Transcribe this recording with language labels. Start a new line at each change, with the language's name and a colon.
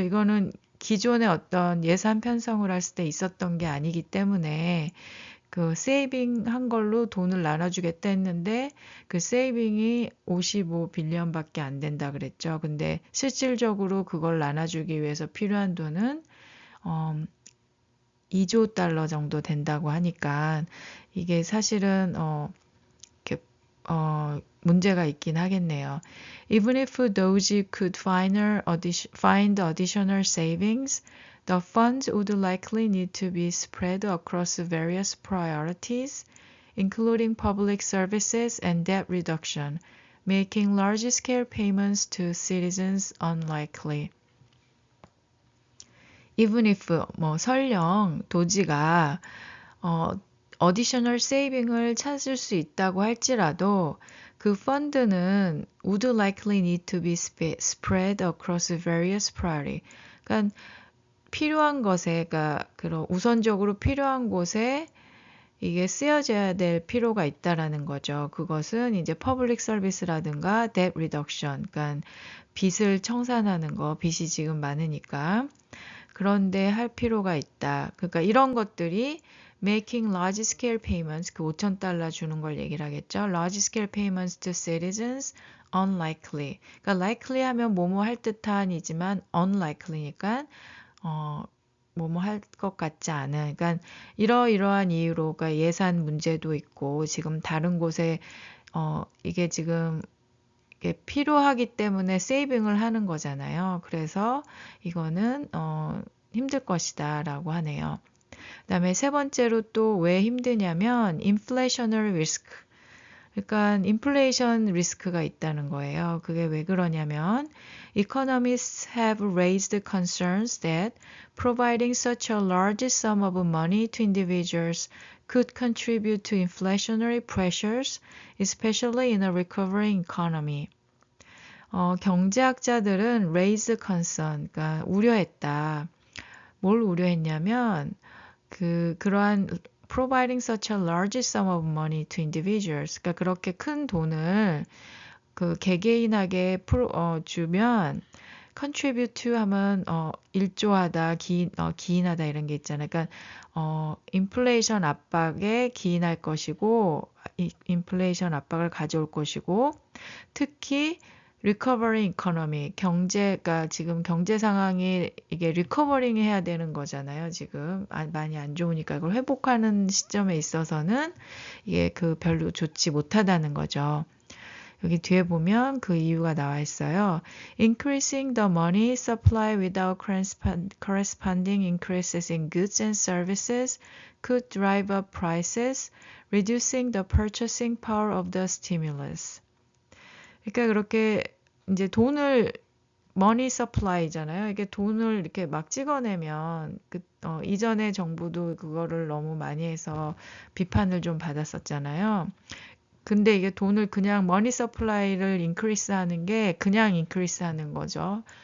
Korean: 이거는 기존의 어떤 예산 편성을 했을 때 있었던 게 아니기 때문에 그 세이빙 한 걸로 돈을 나눠주겠다 했는데 그 세이빙이 55빌리언밖에 안 된다 그랬죠. 근데 실질적으로 그걸 나눠주기 위해서 필요한 돈은 2조 달러 정도 된다고 하니까 이게 사실은 이렇게 문제가 있긴 하겠네요.
English: Even if those could find additional savings, the funds would likely need to be spread across various priorities, including public services and debt reduction, making large-scale payments to citizens unlikely. Even if
Korean: 설령 도지가
English: additional saving을
Korean: 찾을 수 있다고 할지라도 그 펀드는
English: would likely need to be spread across various priority.
Korean: 그러니까 필요한 것에, 그러니까 우선적으로 필요한 곳에 이게 쓰여져야 될 필요가 있다라는 거죠. 그것은 이제 퍼블릭 서비스라든가
English: debt reduction,
Korean: 그러니까 빚을 청산하는 거, 빚이 지금 많으니까 그런데 할 필요가 있다. 그러니까 이런 것들이
English: making large scale payments,
Korean: 그 5,000달러 주는 걸 얘기를 하겠죠.
English: large scale payments to citizens unlikely.
Korean: 그러니까 likely 하면 뭐뭐 할 듯한이지만 unlikely니까 뭐뭐 할 것 같지 않은. 그러니까 이러이러한 이유로 그러니까 예산 문제도 있고 지금 다른 곳에 이게 지금 이게 필요하기 때문에 세이빙을 하는 거잖아요. 그래서 이거는 힘들 것이다 라고 하네요. 그다음에 세 번째로 또 왜 힘드냐면
English: inflationary risk.
Korean: 그러니까 인플레이션 리스크가 있다는 거예요. 그게 왜 그러냐면
English: economists have raised concerns that providing such a large sum of money to individuals could contribute to inflationary pressures, especially in a recovering economy.
Korean: 경제학자들은
English: raise concern,
Korean: 그러니까 우려했다. 뭘 우려했냐면 그러한
English: providing such a large sum of money to individuals,
Korean: 그러니까 그렇게 큰 돈을 그 개개인에게 주면
English: contribute to
Korean: 하면 일조하다, 기인하다 이런 게 있잖아요. 그러니까 인플레이션 압박에 기인할 것이고 인플레이션 압박을 가져올 것이고 특히
English: recovering economy,
Korean: 경제가 지금 경제 상황이 이게 recovering 해야 되는 거잖아요. 지금 많이 안 좋으니까 이걸 회복하는 시점에 있어서는 이게 별로 좋지 못하다는 거죠. 여기 뒤에 보면 그 이유가 나와 있어요.
English: Increasing the money supply without corresponding increases in goods and services could drive up prices, reducing the purchasing power of the stimulus.
Korean: 그러니까 그렇게 이제 돈을 머니 서플라이잖아요. 이게 돈을 이렇게 막 찍어내면 이전에 정부도 그거를 너무 많이 해서 비판을 좀 받았었잖아요. 근데 이게 돈을 그냥 머니 서플라이를 인크리스 하는 게 그냥 인크리스 하는 거죠.